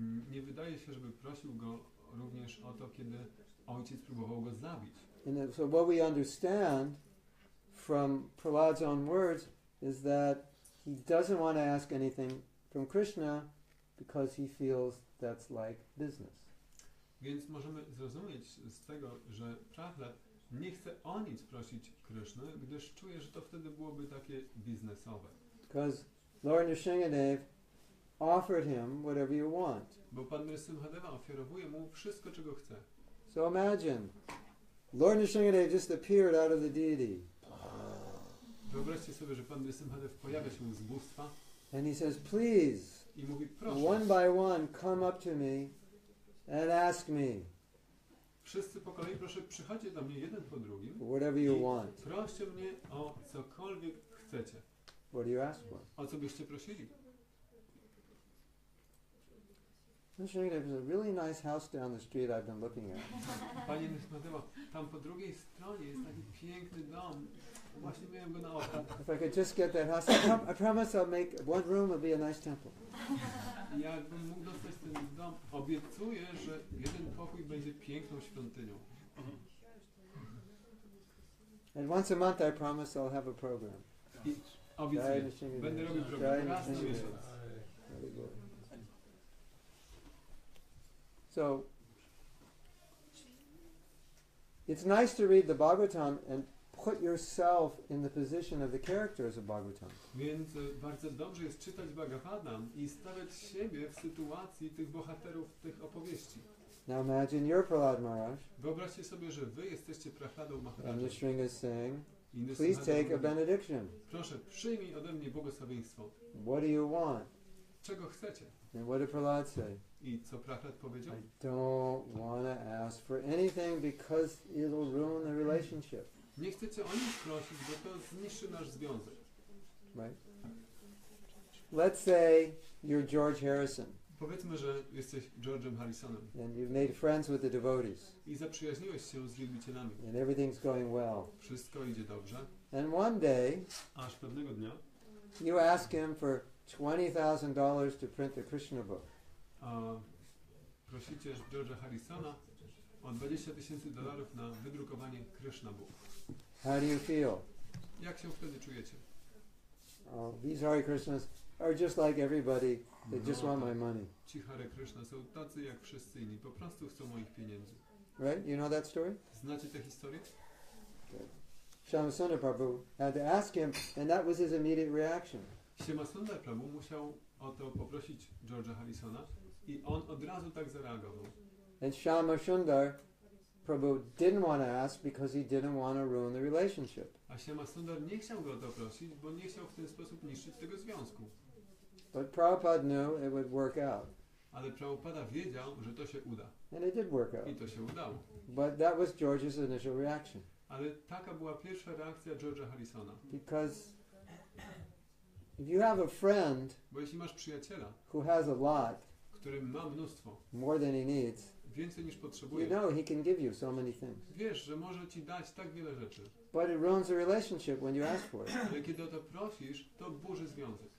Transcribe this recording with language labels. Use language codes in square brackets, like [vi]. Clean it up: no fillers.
[pl] Nie wydaje się, żeby prosił go również o to, kiedy ojciec próbował go zabić. [en] And so what we understand from Prahlad's own words is that he doesn't want to ask anything from Krishna because he feels that's like business. [pl] Więc możemy zrozumieć z tego, że Prahlad nie chce o nic prosić Kryszny, gdyż czuje, że to wtedy byłoby takie biznesowe. [en] Because Lord Nrsingh Dev offered him whatever you want. [pl] Bo Pan Nrsingh Deva ofiarowuje mu wszystko, czego chce. [en] So imagine, Lord Nrsingh Dev just appeared out of the deity. [pl] Wyobraźcie sobie, że Pan Nrsingh Dev pojawia się z bóstwa [en] And he says, please, [pl] i mówi, proszę, [en] one by one, come up to me and ask me [pl] wszyscy po kolei, proszę, przychodźcie do mnie jeden po drugim [en] for whatever you [pl] i [en] want. [pl] proście mnie o cokolwiek chcecie. [en] What do you ask for? [pl] O co byście prosili? [en] Nrsingh Dev, there's a really nice house down the street I've been looking at. [pl] Panie Nrsingh Deva, tam po drugiej stronie jest taki piękny dom. Właśnie miałem go na oku. [en] If I could just get that house, I promise I'll make one room will be a nice temple. [pl] Jakbym mógł dostać ten dom, obiecuję, że jeden pokój będzie piękną świątynią. [en] And once a month I promise I'll have a program. [pl] I obiecuję, będę robił program raz na miesiąc. [en] Very good. So, it's nice to read the Bhagavatam and put yourself in the position of the characters of Bhagavatam. [pl] Więc bardzo dobrze jest czytać Bhagavatam i stawiać siebie w sytuacji tych bohaterów tych opowieści. [en] Now imagine you're Prahlad Maharaj. [pl] Wyobraźcie sobie, że wy jesteście Prahladą [en] And [pl] Maharaja. [en] Nrsingh is saying, [pl] I Nrsingh [en] please [pl] Dev [en] take a [pl] mówi, [en] benediction. [pl] proszę, przyjmij ode mnie błogosławieństwo. [en] What do you want? [pl] Czego chcecie? [en] And what did Prahlad say? [pl] I co Prahlad powiedział? [en] I don't want to ask for anything because it'll ruin the relationship. [pl] Nie chcecie o nic prosić, bo to zniszczy nasz związek. [en] Right? Let's say you're George Harrison [pl] Powiedzmy, że jesteś George'em Harrisonem [en] and you've made friends with the devotees [pl] i zaprzyjaźniłeś się z wielbicielami. [en] and everything's going well. [pl] Wszystko idzie dobrze, [en] And one day [pl] aż pewnego dnia [en] you ask him for $20,000 to print the Krishna book. [pl] Prosicie George'a Harrisona o $20,000 na wydrukowanie Krishna Book. [en] How do you feel? [pl] Jak się wtedy czujecie? [en] These Hare Krishnas are just like everybody. They just want my money. [pl] Ci Hare Krishna są tacy jak wszyscy inni, po prostu chcą moich pieniędzy. [en] Right? You know that story? [pl] Znacie tę historię? [en] Shyamasundar Prabhu had to ask him, and that was his immediate reaction. [pl] Shyamasundar Prabhu musiał o to poprosić George'a Harrisona i on od razu tak zareagował. [en] And Shyamasundar Prabhu didn't want to ask because he didn't want to ruin the relationship. [pl] A Shyamasundar nie chciał go o to prosić, bo nie chciał w ten sposób niszczyć tego związku. [en] But Prabhupada knew it would work out. [pl] Ale Prabhupada wiedział, że to się uda. [en] And it did work out. [pl] I to się udało. [en] But that was George's initial reaction. [pl] Ale taka była pierwsza reakcja George'a Harrisona. [en] Because if you have a friend [pl] Bo jeśli masz przyjaciela, [en] who has a lot, [pl] który ma mnóstwo, [en] more than he needs, [pl] więcej niż [en] you [pl] potrzebuje, [en] know he can give you so many things. [pl] wiesz, że może ci dać tak wiele rzeczy. [en] But it ruins the relationship when you ask for it, [pl] Ale kiedy o to prosisz, to burzy związek.